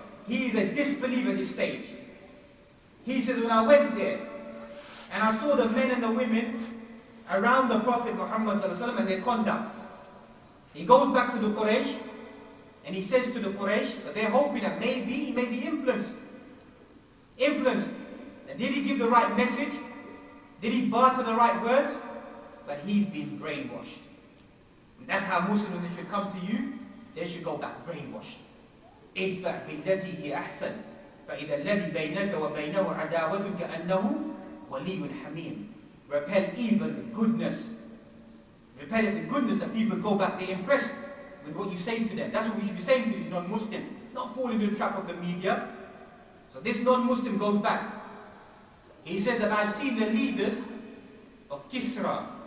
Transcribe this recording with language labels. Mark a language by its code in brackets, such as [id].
[en] He is a disbeliever at this stage. He says, when I went there and I saw the men and the women around the Prophet Muhammad sallallahu alaihi wasallam and their conduct, he goes back to the Quraysh and he says to the Quraysh that they're hoping that maybe he may be influenced. And did he give the right message? Did he barter the right words? But he's been brainwashed. And that's how Muslims, when they should come to you, they should go back brainwashed. [ar] ادفع بالتي هي أحسن فإذا الذي بينك وبينه عداوة كأنه ولي حميم. [en] Repel evil with goodness. Repel it with goodness, that people go back, they're impressed with what you say to them. That's what we should be saying to these non-Muslims. Not fall into the trap of the media. So this non-Muslim goes back. He says that I've seen the leaders of Kisra.